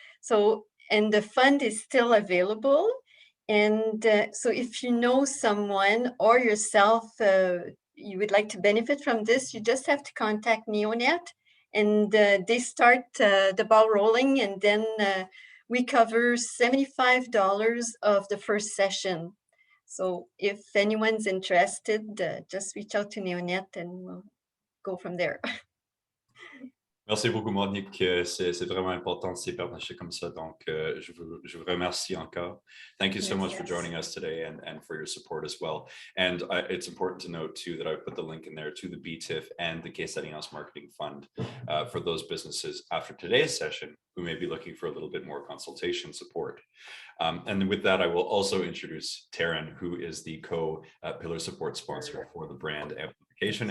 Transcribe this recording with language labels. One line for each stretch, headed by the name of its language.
English: So, and the fund is still available. And so if you know someone or yourself, you would like to benefit from this, you just have to contact Neonet, and they start the ball rolling, and then we cover $75 of the first session. So if anyone's interested, just reach out to Neonet and we'll go from there.
French: Merci beaucoup, Monique. C'est vraiment important ces partnerships comme ça. Donc, je vous remercie encore.
English: Thank you so much for joining us today and for your support as well. And it's important to note, too, that I put the link in there to the BTIF and the Caisse Alliance Marketing Fund for those businesses after today's session who may be looking for a little bit more consultation support. And with that, I will also introduce Taran, who is the co-pillar support sponsor for the brand amplification.